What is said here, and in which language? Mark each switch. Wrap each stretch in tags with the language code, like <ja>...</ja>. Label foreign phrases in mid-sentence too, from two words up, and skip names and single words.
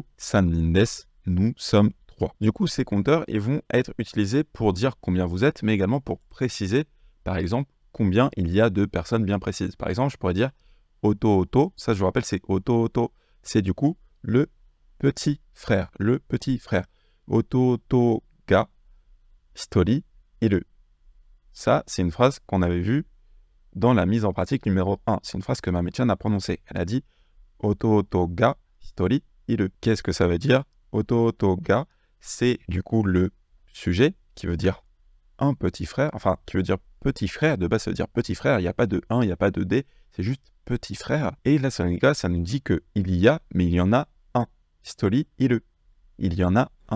<ja>三人です,</ja> <fr>nous sommes 3. Du coup, ces compteurs ils vont être utilisés pour dire combien vous êtes, mais également pour préciser, par exemple, combien il y a de personnes bien précises. Par exemple, je pourrais dire Oto-oto, ça je vous rappelle, c'est Oto-oto, c'est du coup le petit frère, le petit frère.</fr> <ja>弟が一人いる.</ja> <fr>Ça, c'est une phrase qu'on avait vue dans la mise en pratique numéro 1. C'est une phrase que Mame-chan a prononcée. Elle a dit</fr> <ja>弟が一人いる.</ja> <fr>Qu'est-ce que ça veut dire?</fr> <ja>弟が,</ja> <fr>c'est du coup le sujet qui veut dire un petit frère, enfin qui veut dire petit frère, de base ça veut dire petit frère, il n'y a pas de 1, il n'y a pas de D, c'est juste petit frère. Et là, ça nous dit qu'il y a, mais il y en a un.</fr> <ja>一人いる.</ja> <fr>Il y en a un.</fr>